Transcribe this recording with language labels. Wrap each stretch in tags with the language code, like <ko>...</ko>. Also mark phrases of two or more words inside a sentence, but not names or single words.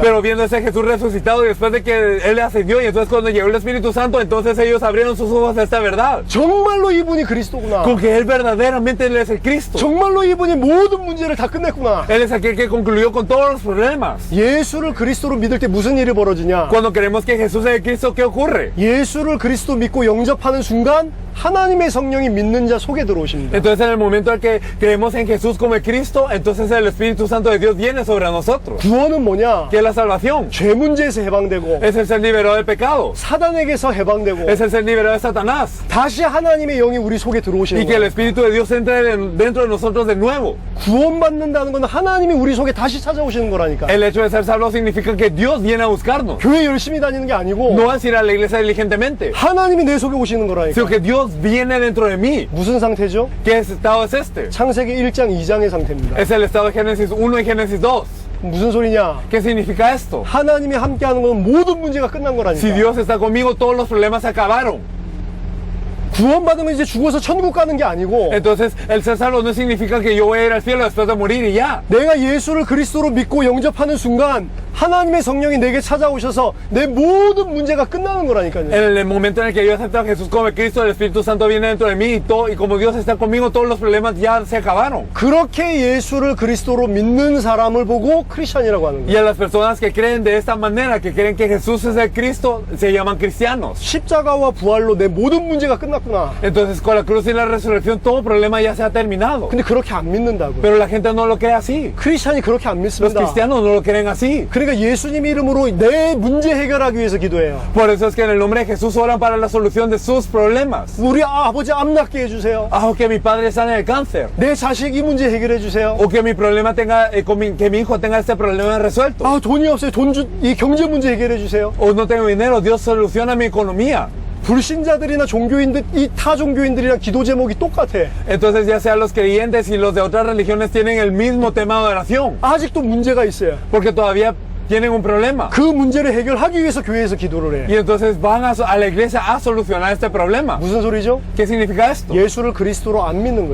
<es>Pero viendo ese Jesús resucitado y después de que Él ascendió y entonces cuando llegó el Espíritu Santo, entonces ellos abrieron sus ojos a esta verdad.</es> <ko>정말로 이분이 그리스도구나.</ko> <es>Con que Él verdaderamente Él es el Cristo.</es> <ko>정말로 이분이 모든 문제를 다 끝냈구나.</ko> <es>Él es aquel que concluyó con todos los problemas.</es> <ko>예수를 그리스도로 믿을 때 무슨 일이 벌어지냐?</ko> <es>Cuando creemos que Jesús es el Cristo, ¿qué ocurre?</es> <ko>예수를 그리스도 믿고 영접하는 순간 하나님의 성령이 믿는 자 속에 들어오십니다.</ko> <es>Entonces en el momento en que creemos en Jesús como el Cristo, entonces el Espíritu Santo de Dios viene sobre nosotros.</es> <ko>구원은 뭐냐?</ko> <es>¿Qué es la salvación?</es> <ko>죄 문제에서 해방되고</ko> <es>Es el ser liberado del pecado.</es> <ko>사단에게서 해방되고</ko> <es>Es el ser liberado de Satanás.</es> <ko>다시 하나님의 영이 우리 속에</ko> <es>Y</es> <ko>들어오시는</ko> <es>que el</es> <ko>거예요.</ko> <es>Espíritu de Dios entre dentro de nosotros de nuevo.</es> <ko>구원받는다는 건 하나님이 우리 속에 다시 찾아오시는 거라니까.</ko> <es>El hecho de ser salvo significa que Dios viene a buscarnos.</es> <ko>교회 열심히 다니는 게 아니고</ko> <es>No es ir a la iglesia diligentemente,</es> <ko>하나님이 내 속에 오시는 거라니까.</ko> <es>sino que Dios viene dentro de mí.</es> <ko>무슨 상태죠?</ko> <es>¿Qué estado es este?</es> <ko>창세기 1장 2장의 상태입니다.</ko> <es>Es el estado de Génesis 1 y Génesis 2.</es> <ko>무슨 소리냐?</ko> <es>¿Qué significa esto?</es> <ko>하나님이 함께하는 건 모든 문제가 끝난 거라니까.</ko> <es>Si Dios está conmigo, todos los problemas se acabaron.</es> <ko>구원받으면 이제 죽어서 천국 가는 게 아니고</ko> <es>Entonces, el ser salvo no significa que yo voy a ir al cielo después de morir y ya.</es> <ko>내가 예수를 그리스도로 믿고 영접하는 순간 하나님의 성령이 내게 찾아오셔서 내 모든 문제가 끝나는 거라니까요.</ko> <es>En el momento en el que yo acepto a Jesús como el Cristo, el Espíritu Santo viene dentro de mí y como Dios está conmigo, todos los problemas ya se acabaron.</es> <ko>그렇게 예수를 그리스도로 믿는 사람을 보고 크리스천이라고 하는</ko> <es>Y</es> <ko>거예요.</ko> <es>a las personas que creen de esta manera, que creen que Jesús es el Cristo, se llaman cristianos.</es> <ko>십자가와 부활로 내 모든 문제가 끝났구나. 끝났구나.</ko> <es>Entonces con la cruz y la resurrección todo problema ya se ha terminado.</es> <ko>근데 그렇게 안 믿는다고.</ko> <es>Pero la gente no lo cree así.</es> <ko>크리스찬이 그렇게 안</ko> <es>Los</es> <ko>믿습니다.</ko> <es>cristianos no lo creen así.</es> <ko>그러니까 예수님 이름으로 내 문제 해결하기 위해서 기도해요.</ko> <es>Por eso es que en el nombre de Jesús oran para la solución de sus problemas.</es> <ko>우리 아버지 암 낫게 해주세요.</ko> <es>Ah, o que mi padre sane del cáncer.</es> <ko>내 자식 이 문제 해결해 주세요.</ko> <es>O que mi problema tenga, que mi hijo tenga este problema resuelto.</es> <ko>아, 돈이 없어요. 이 경제 문제 해결해 주세요.</ko> <es>O no tengo dinero, Dios soluciona mi economía.</es> <ko>불신자들이나 종교인들, 이 타 종교인들이랑 기도 제목이 똑같아.</ko> <es>Entonces ya sea los creyentes y los de otras religiones tienen el mismo tema de oración.</es> <ko>아직도 문제가 있어요.</ko> <es>Porque todavía tienen un problema.</es> <ko>그 문제를 해결하기 위해서 교회에서 기도를</ko> <es>Y</es> <ko>해.</ko> <es>entonces van a la iglesia a solucionar este problema.</es> <ko>무슨 소리죠?</ko> <es>¿Qué significa esto?</es> <ko>예수를 그리스도로 안 믿는</ko>